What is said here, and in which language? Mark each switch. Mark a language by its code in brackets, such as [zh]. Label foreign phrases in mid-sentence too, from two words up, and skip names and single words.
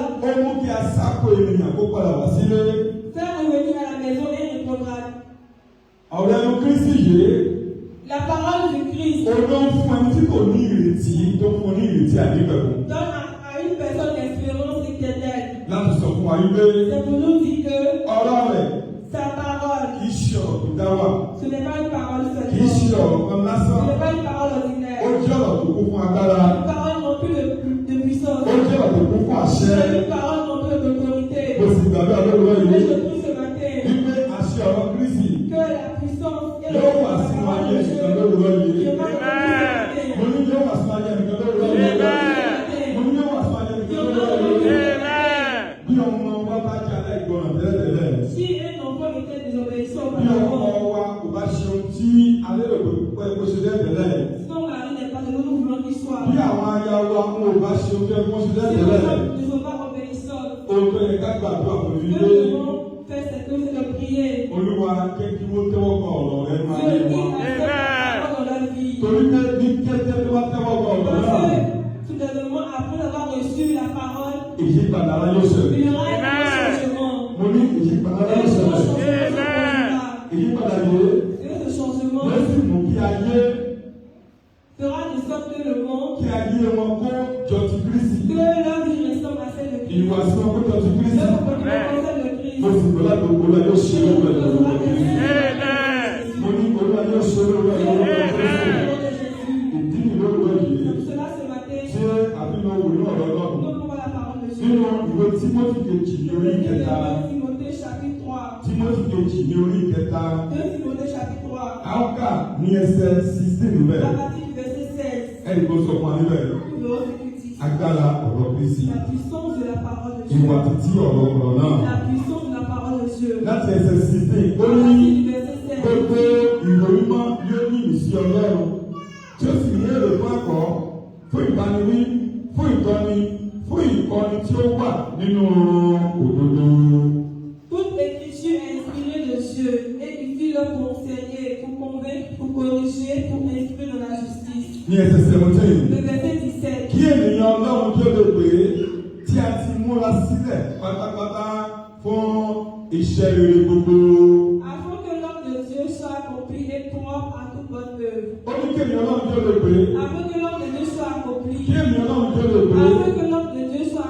[yo] ó mú kí asáko ènìyàn kó padà wá sílé. [fr] Faire revenir à la maison et répondre. [yo] Ọ̀rọ̀ ẹnu Kristi yìí [fr] La parole du Christ [yo] ó ló ń fún ẹni tí kò ní ìrètí tó fún ní ìrètí àdébẹ̀kù. [fr] donne à une personne l'espérance éternelle. [yo] Láti sọ fún wa wípé [fr] C'est pour nous dire que [yo] ọ̀rọ̀ rẹ̀ [fr] sa parole, [yo] kì í ṣe ọ̀rọ̀ tó dá wà. [fr] ce n'est pas une parole [yo] Kì í ṣe [fr] seulement. [yo] ọ̀rọ̀ kan lásán. [fr] Ce n'est pas une parole [yo] Ó [fr] ordinaire. [yo] jẹ́ ọ̀rọ̀ tó kún fún agbára. [fr] Une parole remplie de puissance. [yo] Ó jẹ́ ọ̀rọ̀ tó kún fún àṣẹ. [fr] Une parole remplie d'autorité. [yo] Mo sì gbàgbé ọlọ́run [fr] Et [yo] yìí [fr] je prie ce matin [yo] wípé àṣẹ ọ̀rọ̀ Kristi [fr] que la puissance et [yo] yóò wà sínú ayé ẹnìkan lórúkọ yìí. [fr] je m'en [yo] Mo ní yóò wà sínú ayé ẹnìkan lórúkọ yìí. Mo ní yóò wà sínú ayé ẹnìkan lórúkọ yìí. Bí ọmọ wa bá jẹ́ aláìgbọràn tẹ́lẹ̀tẹ́lẹ̀. [fr] Si un enfant était désobéissant [yo] Bí ọmọ [fr] auparavant, [yo] wa kò bá ṣe ohun tí alẹ́ rẹ̀ pé kó ṣe tẹ́lẹ̀tẹ́lẹ̀. [fr] sinon la vie n'est pas de nous voulons qu'il soit. [yo] Bí àwọn aya wa kò bá ṣe ohun tí kó ṣe [fr] Si nous [yo] tẹ́lẹ̀tẹ́lẹ̀. [fr] ne sommes pas obéissants, [yo] Ohun tó yẹ ká gbàdúrà fún mi [fr] que [yo] lé. [fr] nous devons faire c'est que c'est de prier. [yo] Olúwa jẹ́ kí wọ́n tẹ́wọ́ gba ọ̀rọ̀ rẹ̀ máa [fr] Dieu [yo] yé [fr] dit [yo] wọn. [fr] à cette parole dans leur vie. [yo] Torí pé ní kété tó bá tẹ́wọ́ gba ọ̀rọ̀ [fr] Parce [yo] náà, [fr] que soudainement, après avoir reçu la parole, [yo] ìyípadà ara yóò [fr] il [yo] ṣẹlẹ̀. [fr] y aura un changement. [yo] Mo ní ìyípadà ara [fr] Et [yo] yóò [fr] ce [yo] ṣẹlẹ̀. [fr] changement [yo] Ìyípadà yìí [fr] et ce changement [yo] yóò sì mú kí ayé [fr] fera de sorte que le monde, [yo] kí ayé wọn kó jọ ti Kristi. [fr] que leur vie ressemble à celle de Christ. [yo] Ìwàsí wọn kó jọ ti Kristi. [fr] Leur comportement celle de Christ. [yo] Mo sì gbọ́dọ̀ gbogbo la yóò ṣe é wẹ̀ lọ́wọ́ Kristi. Mo ní Olúwa yóò ṣe é wẹ̀ lọ́wọ́ Kristi. Ìdí ìlórúkọ yìí [fr] Cela ce matin, [yo] ṣé àfihàn wò ní ọ̀rọ̀ Ọlọ́run. [fr] nous pouvons la parole de Dieu. [yo] Nínú ìwé Tímótì kejì ní orí ìkẹta. [fr] Timothée chapitre 3. [yo] Tímótì kejì ní orí ìkẹta. [fr] 2 Timothée chapitre 3. [yo] Áúkà ní ẹsẹ̀ 16 níbẹ̀. [fr] À partir du verset 16. [yo] Ẹ̀rí kò sọ fún wa níbẹ̀. [fr] Le répétitif. [yo] Agbára ọ̀rọ̀ Kristi. [fr] La puissance de la parole de [yo] Ìwà [fr] Dieu. [yo] títí ọ̀rọ̀ náà. [fr] La puissance de la parole de Dieu. [yo] Láti ẹsẹ̀ 16, [fr] À [yo] ó [fr] partir [yo] ní [fr] du verset 16. [yo] gbogbo ìròyìn mọ́ yóò ní ìmísí Ọlọ́run. Tí ó sì ní èrò fún ẹ̀kọ́, fún ìbániwí, fún ìtọ́ni, fún ìkọ́ni tí ó wà nínú òdodo. [fr] Toute écriture est inspirée de Dieu et utile pour enseigner, pour convaincre, pour corriger, pour instruire dans la justice. [yo] Ní ẹsẹ̀ 17. [fr] Le verset 17. [yo] Kí ènìyàn Ọlọ́run tó lè pè é tí a ti múra sílẹ̀ pátápátá fún iṣẹ́ rere gbogbo. [fr] Afin que l'homme de Dieu soit accompli et propre à toute bonne œuvre. [yo] Ó ní kí ènìyàn Ọlọ́run tó lè pè é. [fr] Afin que l'homme de Dieu soit accompli. [yo] Kí ènìyàn Ọlọ́run tó lè pè é. [fr] Afin que l'homme de Dieu